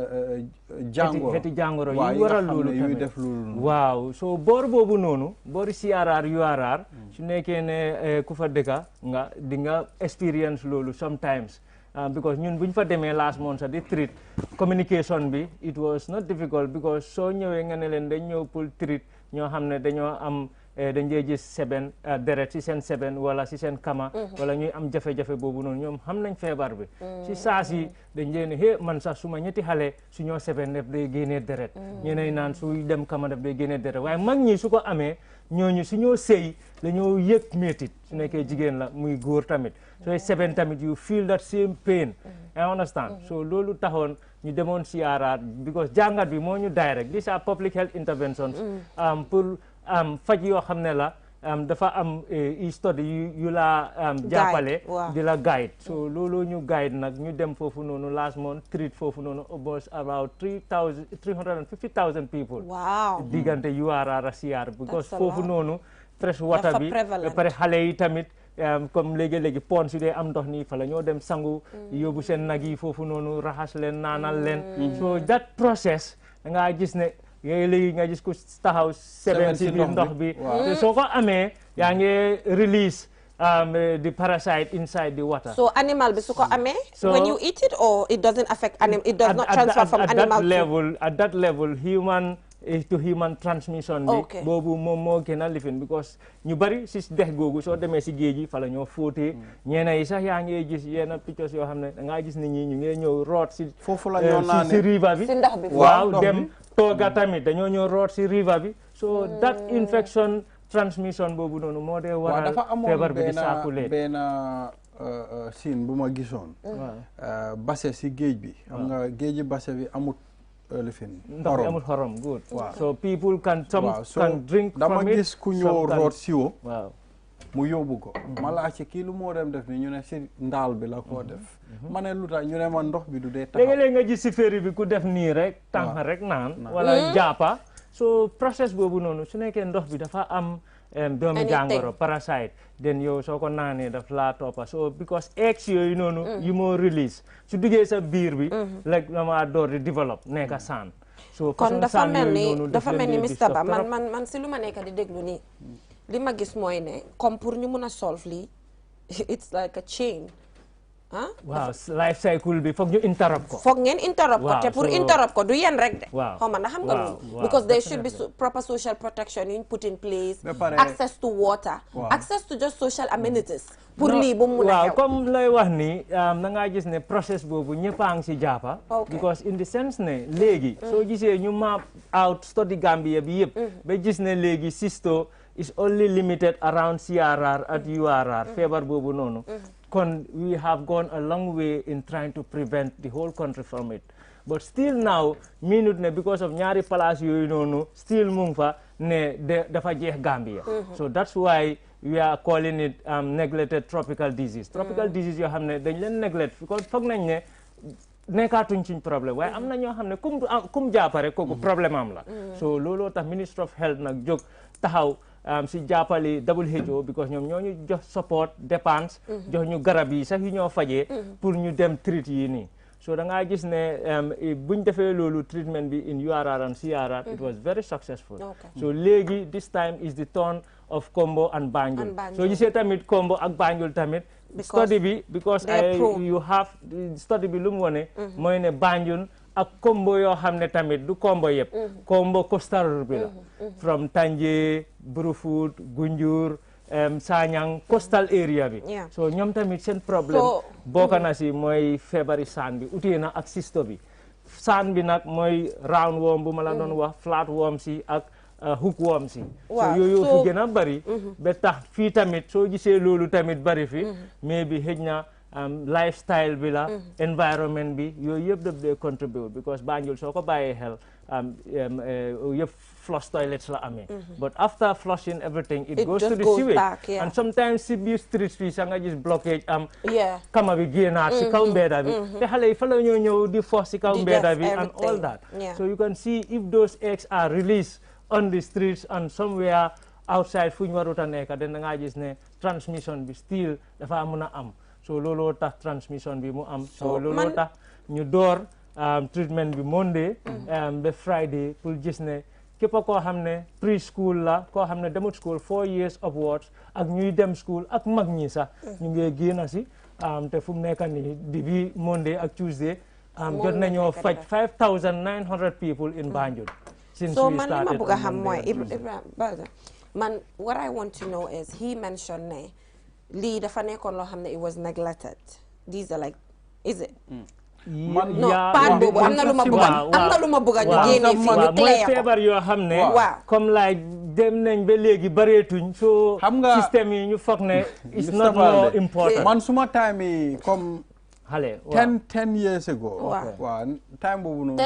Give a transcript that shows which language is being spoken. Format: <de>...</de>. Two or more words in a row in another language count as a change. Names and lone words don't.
<wo>xeeti jàngoro yu waral loolu yuy def loolu waaw so boor boobu noonu boori CRR URR su nekkee ne ku fa dëkka nga di nga experience loolu</wo> <en>sometimes because</en> <wo>ñun buñ fa demee</wo> <en>last month</en> <wo>sax di</wo> <en>treat communication</en> <wo>bi</wo> <en>it was not difficult because</en> <wo>soo ñëwee nga ne leen dañ ñëw pour treat ñoo xam ne dañoo am dañ dee gis seben deret si seen seben wala si seen kama wala ñuy am jafe-jafe boobu noonu ñoom xam nañ feebar bi si saa si dañ dee ne man sax suma ñetti xale su ñoo seben daf day génnee deret ñeneen naan suy dem kama daf day génnee deret waaye mag ñi su ko amee ñooñu su ñoo sëy dañoo yëg métit su nekkee jigéen la muy góor tamit sooy seben tamit</wo> <en>you feel that same pain I understand so</en> <wo>loolu taxoon ñu demoon CRR because jàngat bi moo ñu</wo> <en>direct these are public health interventions</en> <wo>pour faj yoo xam ne la dafa am study yu la jàppale di la guide so loolu ñu guide nag ñu dem foofu noonu</wo> <en>last month treat</en> <wo>foofu noonu</wo> <en>almost about</en> <wo>350,000 people diggante URR ak CR because foofu noonu</wo> <en>fresh water</en> <wo>bi ba pare xale yi tamit comme léegi-léegi pon si dee am ndox nii fa la ñoo dem sangu yóbbu seen nag yi foofu noonu raxas leen naanal leen</wo> <en>so that process</en> <wo>da ngaa gis ne yooyu léegi nga gis ku taxaw seben si biir ndox bi te soo ko amee yaa ngi</wo> <en>release the parasite inside the water. So animal</en> <wo>bi su ko amee</wo> <en>when you eat it or it doesn't affect animal, it does not transfer from animal at that level human to human transmission</en> <wo>bi boobu moom moo gën a lifin because ñu bari si dex googu soo demee si géej gi fa la ñoo fóotee ñeena yi sax yaa ngi gis yenn pictures yoo xam ne da ngaa gis nit ñi ñu ngi ñëw root si foofu la ñoo naanee si river bi si ndox bi waaw dem tooga tamit dañoo ñëw root si river bi</wo> <en>so that infection transmission</en> <wo>boobu noonu moo dee waral feebar bi di saakulee benn siin bu ma gisoon base si géej bi xam nga géeji base bi amut lifin ndox bi amul xorom</wo> <en>good so people can drink from</en> <wo>dama</wo> <en>it</en> <wo>gis ku ñëw root siwo waaw mu yóbbu ko ma laajte kii lu moo dem def ni ñu ne si ndaal bi la koo def ma ne lu tax ñu ne ma ndox bi du dee taxaw léegi-léegi nga gis si féeri bi ku def nii rek tànk rek naan wala jàppa so process boobu noonu su nekkee ndox bi dafa am doomi jàngoro parasite den yow soo ko naanee daf laa toppa</wo> <en>so because eggs</en> <wo>yooyu noonu yu moo release su duggee sa biir bi like dama door di développe nekka saan so kon dafa mel ni Mr. Ba man si lu ma nekk di déglu nii li ma gis mooy ne comme pour ñu mun a solve lii</wo> <en>it's like a chain</en> <wo>waaw</wo> <en>life cycle</en> <wo>bi foog ñu interrupt ko foog ngeen interrupt ko te pour interrupt ko du yéen rek de waaw xaw ma ndax xam nga loolu</wo> <en>because there should be proper social protection</en> <wo>yuñ</wo> <en>put in place access to water access to just social amenities</en> <wo>pour lii bu mu mun a waaw comme lay wax ni da ngaa gis ne process boobu ñëpp a ngi si jàppa</wo> <en>because in the sense</en> <wo>ne léegi soo gisee ñu</wo> <en>map out study</en> <wo>Gambia bi yëpp ba gis ne léegi</wo> <en>cysto is only limited around</en> <wo>CRR at URR feebar boobu noonu kon</wo> <en>we have gone a long way in trying to prevent the whole country from it but still now minute</en> <wo>ne</wo> <en>because of</en> <wo>ñaari place yooyu noonu still mu ngi fa ne dafa jeex Gambia</wo> <en>so that's why we are calling it neglected tropical disease</en> <wo>yoo xam ne dañ leen neglect because foog nañ ne nekkaatuñ suñ problème waaye am na ñoo xam ne kum jàppare kooku problème am la so looloo tax Ministry of Health nag jóg taxaw si jàppale WHO because ñoom ñoo ñu jox support dépense jox ñu garab yi sax yu ñoo fajee pour ñu dem treat yi nii so da ngaa gis ne buñ defee loolu treatment bi</wo> <en>in URR and CRR it was very successful. So léegi this time is the turn of Kombo and Banjul.</en> <wo>So gisee tamit Kombo ak Banjul tamit study bi</wo> <en>because you have study</en> <wo>bi lu mu wone mooy ne Banjul ak Kombo yoo xam ne tamit du Kombo yëpp Kombo coastal bi la from Tanje Brufut Gunjur Sanyang</wo> <en>coastal area</en> <wo>bi so ñoom tamit seen problème bokk na si mooy feebari saan bi utee na ak sisto bi saan bi nag mooy</wo> <en>round worm</en> <wo>bu ma la doon wax</wo> <en>flat worm</en> <wo>si ak hookworm si so yooyu fi gën a bari ba tax fii tamit soo gisee loolu tamit bari fi mais bi xëj na lifestyle bi la environment bi yooyu yëpp daf dee</wo> <en>contribute because</en> <wo>Banjul soo ko bàyyee xel yëpp</wo> <en>flush toilets</en> <wo>la amee</wo> <en>but after flushing everything it goes to the sewage and sometimes</en> <wo>si biir street fii sa nga gis blockage kama bi génnaat si kaw mbedda bi te xale yi fa la ñoo ñëw di force si kaw mbedda bi</wo> <en>and all that so you can see if those eggs are released on the streets and somewhere</en> <wo>outside fu ñu warut a nekk da nga gis ne transmission bi still dafa mun a am so looloo tax transmission bi mu am so looloo tax ñu door treatment bi Monday ba Friday pour gis ne képp koo xam ne preschool la koo xam ne demut</wo> <en>school 4 years upwards</en> <wo>ak ñuy dem school ak mag ñi sax ñu ngi génn si te fu mu nekk nii depuis Monday ak Tuesday jot nañoo faj</wo> <en>5,900 people in Banjul.</en> <wo>So man li ma bëgg a xam mooy Ibrahima man</wo> <en>what I want to know is he mentioned</en> <wo>ne lii dafa nekkoon loo xam ne</wo> <en>it was neglected these are like is it no</en> <wo>paan boobu am na lu ma bëgg a ñu génnee fii ñu clé ko feebar yoo xam ne comme like dem nañ ba léegi bareetuñ so système yi ñu foog ne</wo> <en>it's not more important</en> <wo>man suma time yi comme Hale,</wo> <en>10 years ago. Wow. Time</en> <wo>boobu noonu</wo>